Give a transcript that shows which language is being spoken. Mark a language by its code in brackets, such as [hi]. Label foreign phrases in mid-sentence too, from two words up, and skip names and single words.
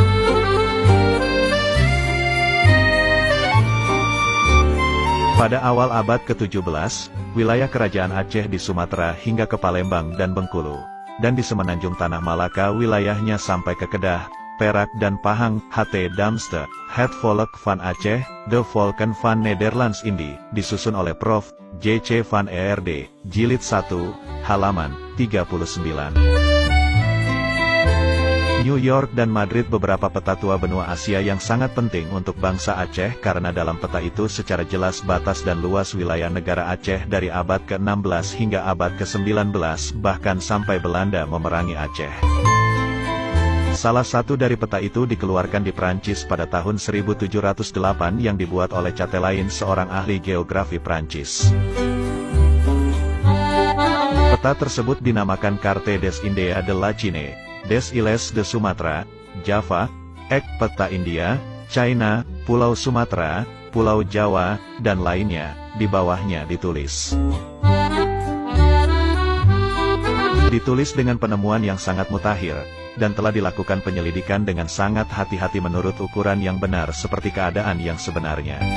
[id] Pada awal abad ke-17, wilayah kerajaan Aceh di Sumatera hingga ke Palembang dan Bengkulu, dan di Semenanjung Tanah Malaka wilayahnya sampai ke Kedah, Perak dan Pahang. H.T. Damste, Het Volk van Aceh, De Volken van Nederlands Indie, disusun oleh Prof. J.C. van Erd, Jilid 1, halaman 39. New York dan Madrid beberapa peta tua benua Asia yang sangat penting untuk bangsa Aceh karena dalam peta itu secara jelas batas dan luas wilayah negara Aceh dari abad ke-16 hingga abad ke-19 bahkan sampai Belanda memerangi Aceh. Salah satu dari peta itu dikeluarkan di Prancis pada tahun 1708 yang dibuat oleh Chatelain, seorang ahli geografi Prancis. Peta tersebut dinamakan Carte des Indes de la Chine, des Iles de Sumatra, Java, Ek peta India, China, Pulau Sumatera, Pulau Jawa, dan lainnya. Di bawahnya ditulis. Ditulis dengan penemuan yang sangat mutakhir, dan telah dilakukan penyelidikan dengan sangat hati-hati menurut ukuran yang benar seperti keadaan yang sebenarnya.